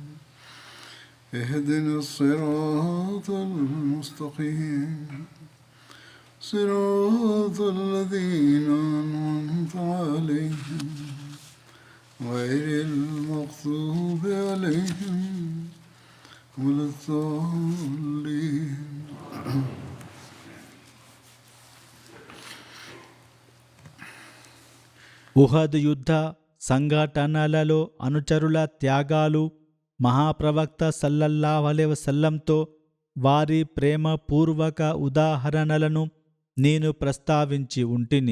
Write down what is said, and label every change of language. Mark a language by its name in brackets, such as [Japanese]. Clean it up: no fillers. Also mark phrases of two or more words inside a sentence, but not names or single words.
[Arabic] اهدنا الصراط المستقيم صراط الذين أنعمت عليهم غير المغضوب عليهم ولا الضالين. [Telugu] ఉహద్ యుద్ధ సంఘటనలలో అనుచరుల త్యాగాలు, మహాప్రవక్త [Arabic] صلى الله عليه وسلم [Telugu] వారి ప్రేమపూర్వక ఉదాహరణలను నేను ప్రస్తావించి ఉంటిని.